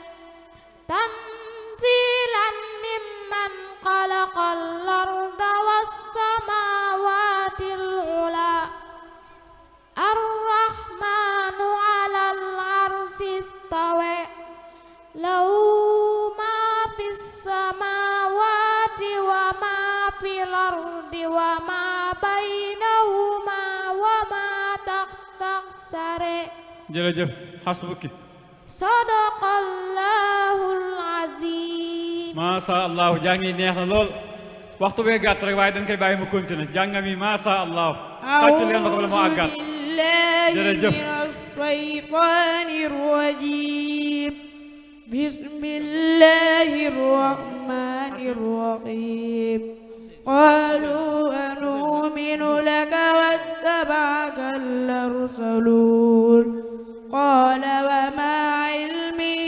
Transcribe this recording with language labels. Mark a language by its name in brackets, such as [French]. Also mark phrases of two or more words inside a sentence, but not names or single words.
[Arabic] تنزيلا ممن خلق الأرض والسماوات العلى الرحمن على العرش استوى له ما في السماوات وما في الأرض وما بينهما وما تحت الثرى [Wolof] jërëjëf xasbuki. [Arabic] صدق الله العظيم. ما شاء الله [Wolof] jàngi neex na lool waxtu bee gàtt rek waaye dañ koy bàyyi mu continuer jàngam yi [Arabic] ما شاء الله. [Wolof] tàccu leen ma ko bala moo àggat. jërëjëf. [Arabic] الشيطان الرجيم بسم الله الرحمن الرحيم قالوا أنؤمن لك واتبعك الأرسلون قال وما علمي